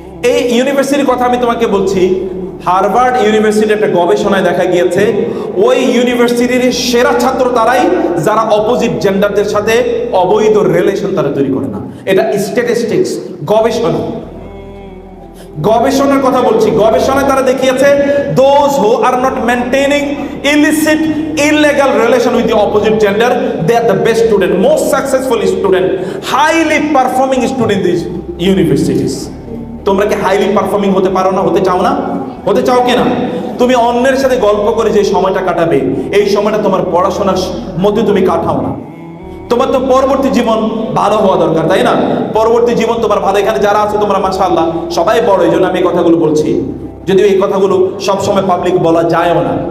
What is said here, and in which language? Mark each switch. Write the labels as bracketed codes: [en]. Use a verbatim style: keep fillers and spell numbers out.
[bn] এই ইউনিভার্সিটির কথা আমি তোমাকে বলছি। হার্ভার্ড ইউনিভার্সিটির একটা গবেষণায় দেখা গিয়েছে ওই ইউনিভার্সিটির সেরা ছাত্র তারাই যারা অপোজিট জেন্ডারদের সাথে অবৈধ রিলেশন তারা তৈরি করে না। এটা স্ট্যাটিস্টিক্স, গবেষণা গবেষণার কথা বলছি। গবেষণায় তারা দেখিয়েছে [en] those who are not maintaining illicit illegal relation with the opposite gender, they are the best student, most successful student, highly performing student in these universities. [bn] তোমরা কি হাইলি পারফর্মিং হতে পারো না? হতে চাও না? হতে চাও কিনা? তুমি অন্যের সাথে গল্প করে যে সময়টা কাটাবে, এই সময়টা তোমার পড়াশোনার মধ্যে তুমি কাটাও না। তোমার তো পরবর্তী জীবন ভালো হওয়া দরকার, তাই না? পরবর্তী জীবন তোমার ভালো। এখানে যারা আছে তোমরা মাশাআল্লাহ সবাই বড়, এই জন্য আমি এই কথাগুলো বলছি, যদিও এই কথাগুলো সবসময় পাবলিক বলা যায়ও না।